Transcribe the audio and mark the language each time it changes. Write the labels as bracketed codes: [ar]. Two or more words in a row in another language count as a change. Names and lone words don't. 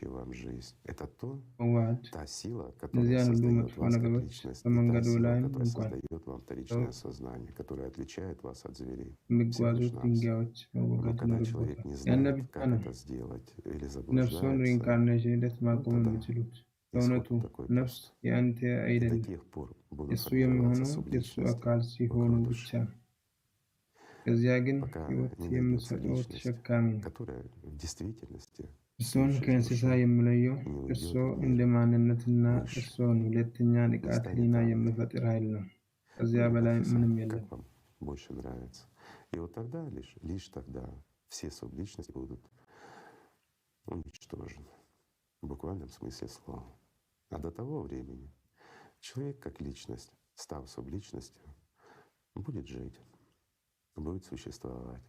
[am] ለመዋሃድ እነዚያን ሁሉ መጥፎ ነገሮች በመንገዱ ላይ እንኳን የሚጓዙት ድንጋዮች መወገድ ይኖርበታል። ያነ ብቻ ነው ነፍሱን ሪኢንካርኔሽን ሂደት ማቆም የሚችሉት። በእውነቱ ነፍስ የአንተ አይደለም፣ የእሱ የሚሆነው የእሱ አካል ሲሆኑ ብቻ ነው። ከዚያ ግን ሕይወት የምሰጠው ተሸካሚ ነው። እሱን ከእንስሳ የሚለየው እሱ እንደ ማንነትና እሱን ሁለተኛ ንቃተ ህሊና የሚፈጥር ኃይል ነው። ከዚያ በላይ ምንም የለም። [ru] И вот тогда, лишь тогда все субличности будут уничтожены, в буквальном смысле слова. А до того времени человек как личность, став субличностью, будет жить, будет существовать.